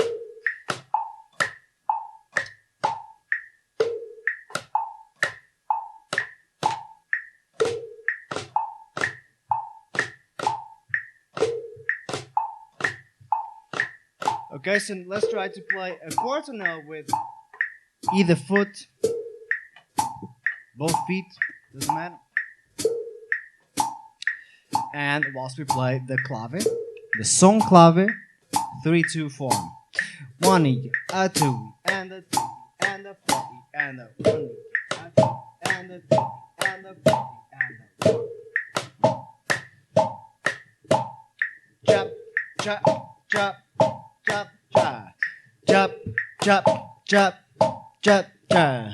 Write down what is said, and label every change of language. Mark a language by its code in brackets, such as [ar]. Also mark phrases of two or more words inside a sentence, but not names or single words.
[en] Okay, so let's try to play a quarter note with either foot, both feet, doesn't matter. And whilst we play the clave, the song clave, 3-2 form. 1 E, a 2 E, and a 3 E, and a 4 E, and a 1 E, a 2 E, and a 3 E, and a 4 E, and a 1. Chop, chop, chop, chop, chop, chop, chop, chop, chop, chop.